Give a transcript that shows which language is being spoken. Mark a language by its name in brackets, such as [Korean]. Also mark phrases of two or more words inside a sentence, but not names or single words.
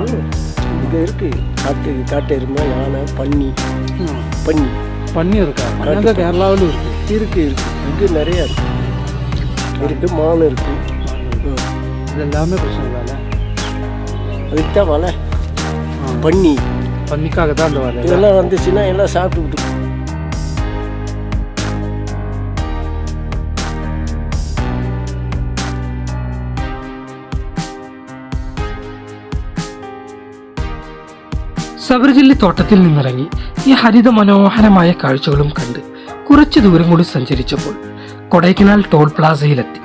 [Tamil] இங்கே இருக்கு. காட்டு எருமை, யானை, பன்னி இருக்கா? அங்கே கேரளாவில் இருக்கு. இங்கே நிறையா இருக்கு. மான் இருக்கு. இது எல்லாமே பிரச்சனை இல்லை. அதுக்கு தான் வலை. பன்னிக்காக தான் அந்த வலை. இதெல்லாம் வந்துச்சுன்னா எல்லாம் சாப்பிட்டு. [Malayalam] സബർജില്ലി തോട്ടത്തിൽ നിന്നിറങ്ങി ഈ ഹരിത മനോഹരമായ കാഴ്ചകളും കണ്ട് കുറച്ചു ദൂരം കൂടി സഞ്ചരിച്ചപ്പോൾ കൊടൈക്കനാൽ ടോൾ പ്ലാസയിലെത്തി.